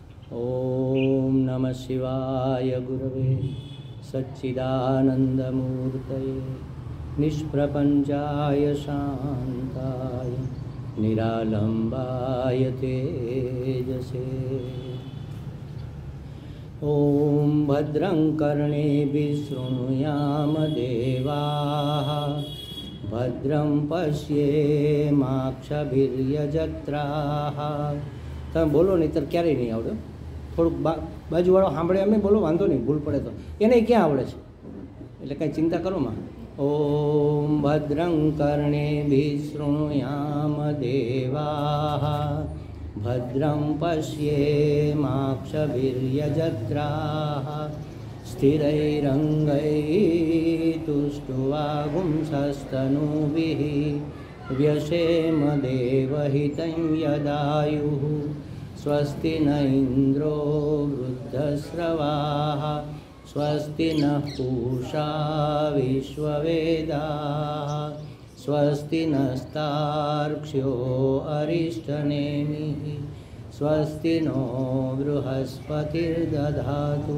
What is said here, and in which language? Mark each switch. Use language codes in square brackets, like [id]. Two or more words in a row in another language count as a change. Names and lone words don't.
[sa] ओम नमः शिवाय गुरवे सच्चिदानन्दमूर्तये निष्प्रपञ्चाय शान्ताय निरालम्बाय तेजसे। ओम भद्रं कर्णेभिः शृणुयाम देवाः भद्रं पश्येमाक्षभिर्यजत्राः। [gu] તમે બોલો નહીંતર ક્યારેય નહીં આવડે. થોડુંક બાજુવાળો સાંભળે અમે બોલો, વાંધો નહીં, ભૂલ પડે તો એને ક્યાં આવડે છે, એટલે કાંઈ ચિંતા કરો માં. [sa] ઓમ ભદ્રં કર્ણેભિः શૃણુયામ દેવાઃ ભદ્રં પશ્યેમાક્ષભિર્યજત્રાઃ સ્થિરૈરङ्गैस्तुष्ट्वागुंसस्तनूभिः व्यशेम देवहितं यदायुः स्वस्ति न इन्द्रो वृद्धश्रवाः स्वस्ति नः पूषा विश्ववेदाः स्वस्ति नस्तार्क्ष्यो अरिष्टनेमिः स्वस्ति नो बृहस्पतिर्दधातु।